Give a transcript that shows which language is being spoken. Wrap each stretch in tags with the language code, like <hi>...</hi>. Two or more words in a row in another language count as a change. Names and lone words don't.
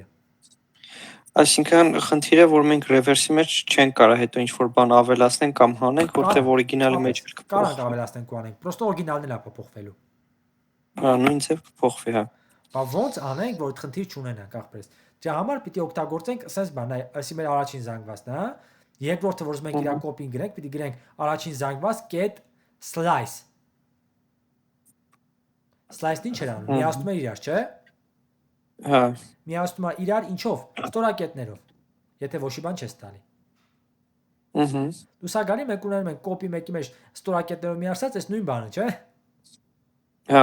<hy>Այսինքն խնդիրը որ մենք reverse-ի մեջ չենք կարող հետո ինչ որ բան ավելացնենք կամ հանենք, որտեղ օրիգինալի մեջ էլ կարող ավելացնենք ու անենք, պրոստը օրիգինալն էլ է փոփոխվելու։ Հա, նույն ձև կփոխվի, հա։ Բա ոնց անենք, որ խնդիր չունենանք ախպերս։ Դրա համար պիտի օգտագործենք ասես բան, այսի մեր առաջին զանգվածն է, հա։ Երկրորդը որ ուզում ենք իր կոպին գրենք, պիտի գրենք առաջին զանգված</hy> <en>get slice։</en> <hy>Slice-ն ինչ էր անում։ Միացնում է իրար, չէ՞։ Հա։ Միացնում է իրար ինչով։ Ստորակետներով։ Եթե ոչի բան չես տալի։ Դու սա գալի մենք ունենում ենք կոպի մեկի մեջ ստորակետներով միացած, այս նույն բանը, չէ՞։ Հա։</hy>